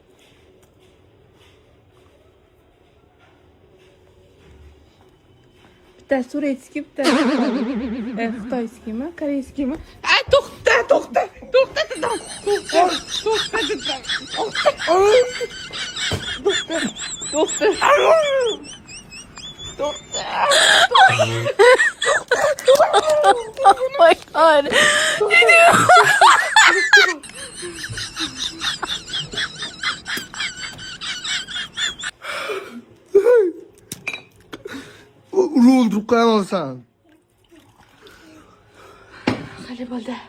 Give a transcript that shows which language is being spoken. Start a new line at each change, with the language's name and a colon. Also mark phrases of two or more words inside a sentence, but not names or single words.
Uzbek: Bitta surayskiy, bitta xitoyskiymi, koreyskiymi? Ay, to'xta dedim. To'xta.
English: Oh my god.
Uzbek: Uni o'ldirib qo'yaman. Qani bo'ldi?